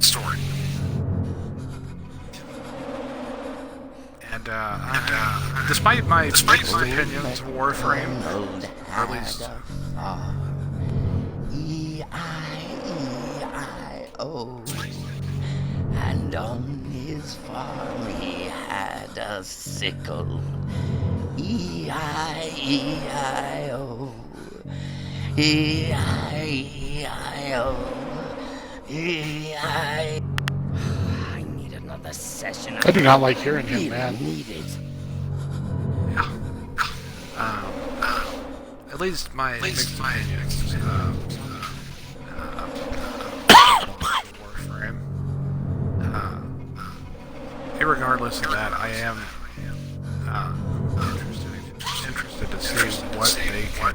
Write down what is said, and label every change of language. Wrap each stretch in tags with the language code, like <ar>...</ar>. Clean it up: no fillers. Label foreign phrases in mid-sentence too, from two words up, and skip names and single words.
<en>And despite my mixed opinions of Warframe, or at least E-I-E-I-O. And on his farm he had a sickle. E-I-E-I-O. E-I-E-I-O. E-I... I need another session. I do not like hearing him, man. Need it. at least my mixed opinions Warframe. Irregardless of that, I am interested to see what they can.</en>